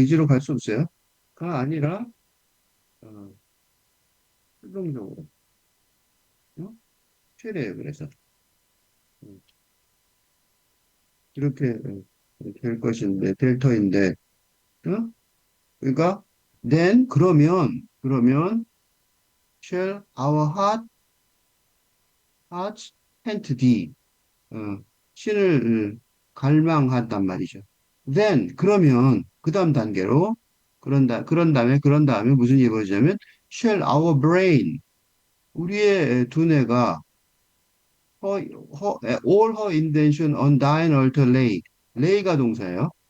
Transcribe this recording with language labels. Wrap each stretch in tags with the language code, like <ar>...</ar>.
<ko>의지로 갈 수 없어요. 가 아니라, 어, 능동적으로, 어? 최대예요. 그래서. 음, 이렇게 될 것인데, 될 터인데, 어? 그러니까 then 그러면</ko> <en>shall our hearts pant thee</en> <ko>신을 갈망한단 말이죠. then 그러면 그다음 단계로 그런 다음에 무슨 일이 벌어지냐면</ko> <en>shall our brain</en> <ko>우리의 두뇌가</ko> <en>all her intention on thine altar lay</en> <ko>가 동사예요.</ko>